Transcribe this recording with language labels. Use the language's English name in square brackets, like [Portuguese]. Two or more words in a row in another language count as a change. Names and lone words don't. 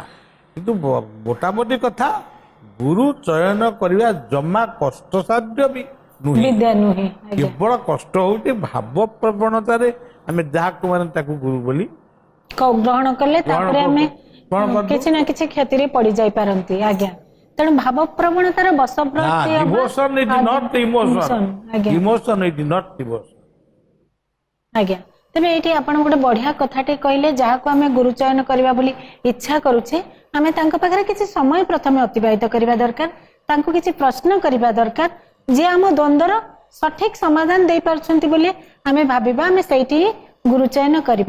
[Odia] କିନ୍ତୁ ମୋଟାମୋଟି କଥା, ଗୁରୁ ଚୟନ କରିବା ଜମା କଷ୍ଟସାଧ୍ୟ ବି ନୁହେଁ। ବିଦ୍ୟା ନୁହେଁ। ଆଜ୍ଞା। କେବଳ କଷ୍ଟ ହେଉଛି ଭାବ ପ୍ରବଣତାରେ ଆମେ ଯାହାକୁ ମାନେ ତାକୁ ଗୁରୁ ବୋଲି ଗ୍ରହଣ କଲେ ତାପରେ ଆମେ କରିଦଉ। କିଛି ନା କିଛି କ୍ଷତିରେ ପଡି ଯାଇ ପାରନ୍ତି। ଆଜ୍ଞା। ତେଣୁ ଭାବ ପ୍ରବଣତାର ବଶପ୍ରତି ହବା [English] Devotion is not emotion. [Odia] ଆଜ୍ଞା [English] Emotion is not devotion. [Odia] ଆଜ୍ଞା। ତେବେ ଏଇଠି ଆପଣ ଗୋଟେ ବଢିଆ କଥାଟେ କହିଲେ, ଯାହାକୁ ଆମେ ଗୁରୁ ଚୟନ କରିବା ବୋଲି ଇଚ୍ଛା କରୁଛେ, ଆମେ ତାଙ୍କ ପାଖରେ କିଛି ସମୟ ପ୍ରଥମେ ଅତିବାହିତ କରିବା ଦରକାର, ତାଙ୍କୁ କିଛି ପ୍ରଶ୍ନ କରିବା ଦରକାର, ଯିଏ ଆମ ଦ୍ୱନ୍ଦ୍ୱର ସଠିକ ସମାଧାନ ଦେଇପାରୁଛନ୍ତି ବୋଲି ଆମେ ଭାବିବା, ଆମେ ସେଇଠି ହିଁ ଗୁରୁ ଚୟନ କରିବା।